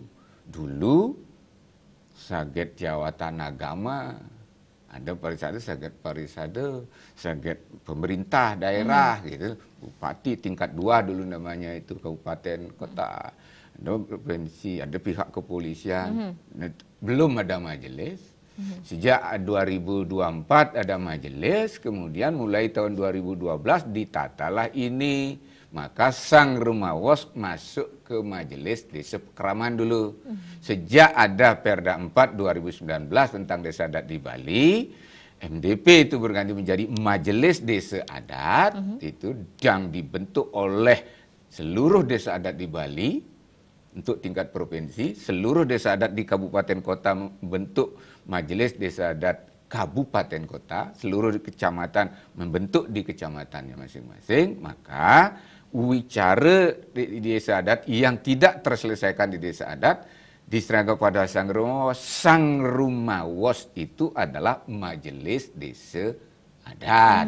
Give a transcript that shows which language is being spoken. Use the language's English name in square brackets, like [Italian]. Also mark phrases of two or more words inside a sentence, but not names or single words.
[Indonesian] Dulu Saget Jawatan Agama, ada parisade, Saget pemerintah daerah gitu, bupati tingkat 2 dulu namanya itu, kabupaten, kota, ada provinsi, ada pihak kepolisian, belum ada majelis. Sejak 2024 ada majelis, kemudian mulai tahun 2012 ditatalah ini. Maka sang rumawos masuk ke majelis desa Pekraman dulu. Sejak ada Perda 4 2019 tentang desa adat di Bali, MDP itu berganti menjadi majelis desa adat, itu yang dibentuk oleh seluruh desa adat di Bali. Untuk tingkat provinsi, seluruh desa adat di kabupaten kota membentuk majelis desa adat kabupaten kota, seluruh kecamatan membentuk di kecamatannya masing-masing, maka wicara di desa adat yang tidak terselesaikan di desa adat diserahkan pada sang rumawos itu adalah majelis desa adat.